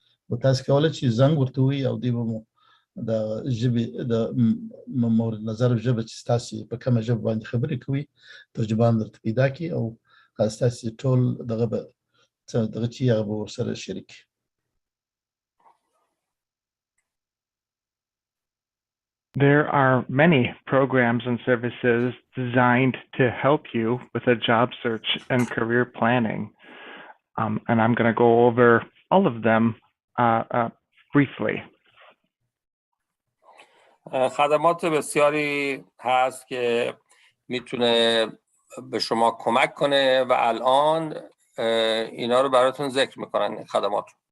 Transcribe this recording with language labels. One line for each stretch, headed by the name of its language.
Pashto: و تاسو کولی شئ زنګ ورته ووهئ او دوی به مو د ژبې د مورد نظر ژبه چې ستاسو په کومه ژبه باندې خبرې کوي ترجمان درته پیدا کړي او ستاسو ټول دغه چې هغه به ورسره شریک کړي.
English: There are many programs and services designed to help you with a job search and career planning. And I'm going to go over all of them briefly.
Persian: خدمات بسیاری هست که میتونه به شما کمک کنه و الان اینا رو براتون ذکر میکنن خدمات.